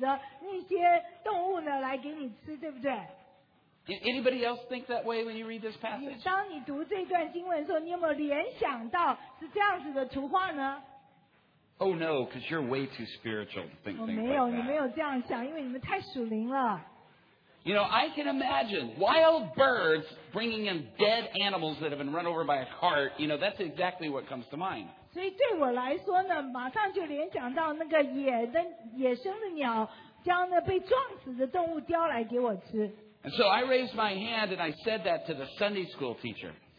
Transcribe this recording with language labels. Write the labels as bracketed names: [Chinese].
[Chinese] 所以那时候我记得我是七岁，那我就举手说跟老师说啊，那就表示说乌鸦叼起被撞死的那些动物呢来给你吃，对不对？ [English] Anybody else think that way when you read this passage? [Chinese] 当你读这段经文的时候，你有没有联想到是这样子的图画呢？ [English] Oh no, because you're way too spiritual to think like that. [Chinese] 我没有，你没有这样想，因为你们太属灵了。 [English] You know, I can imagine wild birds bringing in dead animals that have been run over by a cart. You know, that's exactly what comes to mind. [Chinese] 所以对我来说呢，马上就联想到那个野生的鸟将那被撞死的动物叼来给我吃。 [English] And so I raised my hand and I said that to the Sunday school teacher.